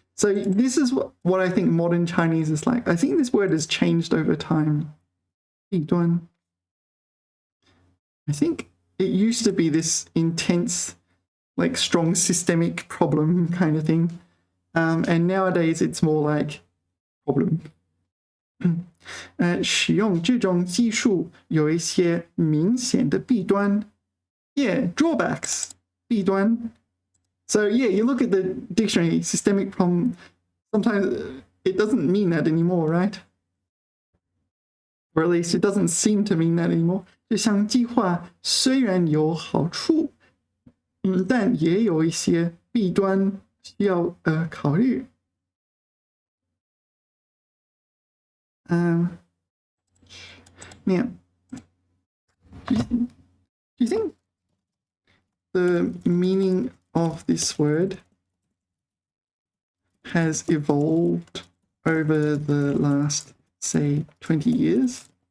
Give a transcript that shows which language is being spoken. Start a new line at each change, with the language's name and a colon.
English: So this is what I think modern Chinese is like. I think this word has changed over time.
Chinese: 弊端.
English: I think it used to be this intense, like strong systemic problem kind of thing. And nowadays it's more like problem.
Chinese: 使用这种技术有一些明显的弊端.
English: Yeah, drawbacks. 弊端. So yeah, you look at the dictionary, systemic problem, sometimes it doesn't mean that anymore, right? Or at least it doesn't seem to mean that anymore.
Chinese: 这项计划虽然有好处，但也有一些弊端需要考虑.
English: Now, do you think the meaning of this word has evolved over the last, say, 20 years?